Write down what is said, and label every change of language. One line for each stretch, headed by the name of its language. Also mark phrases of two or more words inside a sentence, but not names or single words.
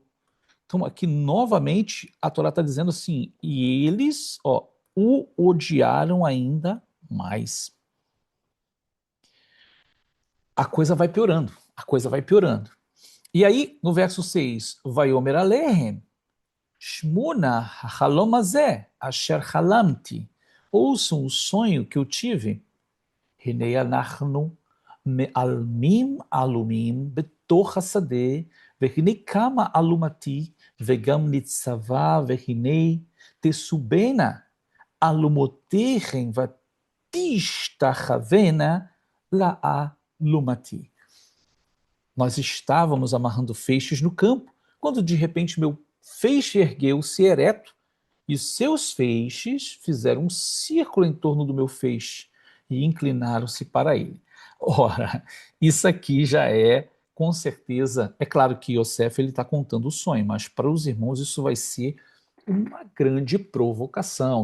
Portuguese: Então, aqui novamente, a Torá está dizendo assim, e eles, ó, o odiaram ainda mais. A coisa vai piorando, a coisa vai piorando. E aí, no verso 6,
Hebrew: ויאמר אליהם שמעו נא החלום הזה אשר חלמתי.
Portuguese: Ouçam o sonho que eu tive.
Hebrew: הנה אנחנו מאלמים אלומים בתוך השדה, והנה קמה אלומתי, וגם ניצבה, והנה תסובנה אלומותיכם ותשתחוונה לאלומתי.
Portuguese: Nós estávamos amarrando feixes no campo, quando de repente meu feixe ergueu-se ereto, e seus feixes fizeram um círculo em torno do meu feixe e inclinaram-se para ele. Ora, isso aqui já é, com certeza, é claro que Yosef está contando o sonho, mas para os irmãos isso vai ser uma grande provocação.